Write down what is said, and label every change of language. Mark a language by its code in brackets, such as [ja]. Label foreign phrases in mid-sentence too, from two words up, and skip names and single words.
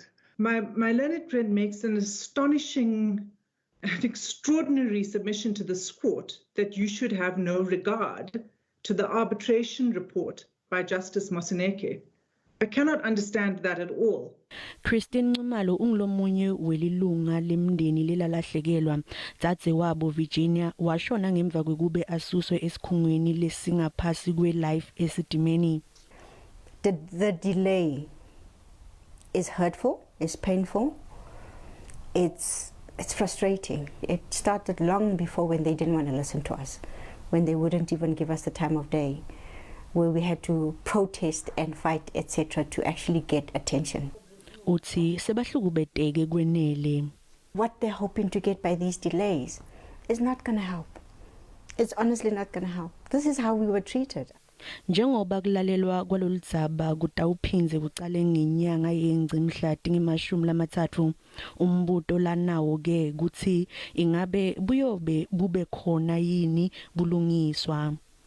[en] My learned friend makes an astonishing and extraordinary submission to this court that you should have no regard to the arbitration report by Justice Moseneke. I cannot understand that at all. [ss] Christine Nxumalo ungilomunye welilunga lemndeni lelalahlekelwa dzadze wabo Virginia washona ngemva kwekube asuswe esikhungweni lesingaphasi kweLife Esidimeni. [en] The delay is hurtful, it's painful, it's frustrating. It started long before when they didn't want to listen to us, when they wouldn't even give us the time of day, where we had to protest and fight, etc., to actually get attention. [ss] Uthi sebahlukubeteke kwenele. [en] What they're hoping to get by these delays is not going to help. It's honestly not going to help. This is how we were treated. [ss] Njengoba kulalelwa kwaloludzaba kutawuphindze kucale ngenyanga yeNgci mhlati ngemashumi lamathathu, umbuto lanawo ke kutsi ingabe buyobe bube khona yini bulungiswa.